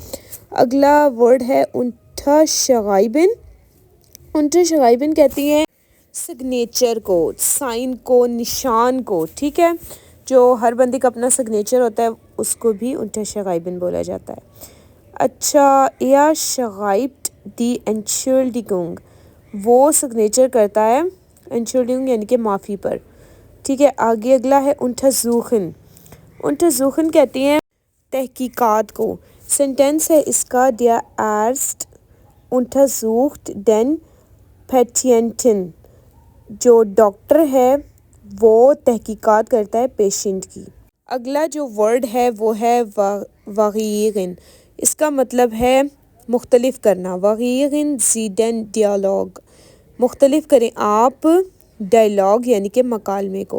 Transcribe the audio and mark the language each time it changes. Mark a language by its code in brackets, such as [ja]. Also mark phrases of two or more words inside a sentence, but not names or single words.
[hi] अगला वर्ड है [de] unterschreiben, unterschreiben [hi] कहती हैं सिग्नेचर को, साइन को, निशान को, ठीक है। जो हर बंदे का अपना सिग्नेचर होता है उसको भी unterschreiben बोला जाता है। अच्छा, [de] er schreibt die Entschuldigung, [hi] वो सिग्नेचर करता है Entschuldigung यानी कि माफ़ी पर, ठीक है। आगे अगला है [de] untersuchen, untersuchen [hi] कहती हैं तहकीकात को। सेंटेंस है इसका [de] der Arzt untersucht den Patienten, [hi] जो डॉक्टर है वो तहकीकात करता है पेशेंट की। अगला जो वर्ड है वो है वगीरन, इसका मतलब है मुख्तलिफ करना। [de] Variieren Sie den Dialog, [hi] मुख्तलिफ करें आप डायलॉग यानी कि मकालमे को।